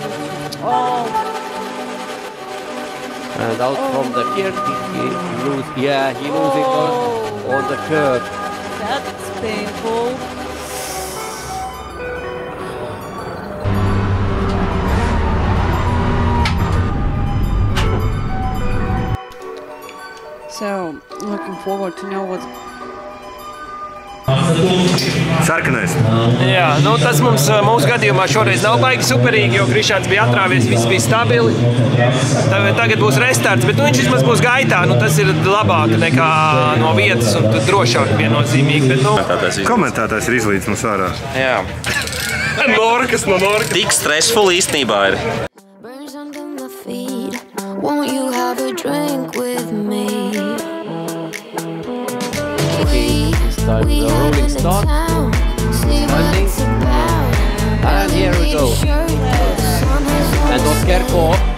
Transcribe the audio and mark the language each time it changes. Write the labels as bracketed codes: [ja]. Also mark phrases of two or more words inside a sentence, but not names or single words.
[en] And out from the gear, he losing on the curb. That's painful. So, looking forward to know what's... [lv] Sarkanais. Jā, nu tas mums mūsu gadījumā šoreiz nav baigi superīgi, jo Krišāns bija atrāvies, viss bija stabili. Tagad būs restarts, bet viņš vismaz būs gaitā. Nu, tas ir labāk nekā no vietas un drošāk viennozīmīgi. Bet, nu... Komentētājs ir izlīdz mums ārā. Jā. Norkas no Norkas. Tik stressful īstenībā ir. [en] Won't you have a drink with me? Start the rolling start. Landing. And here we go. And Oskerko.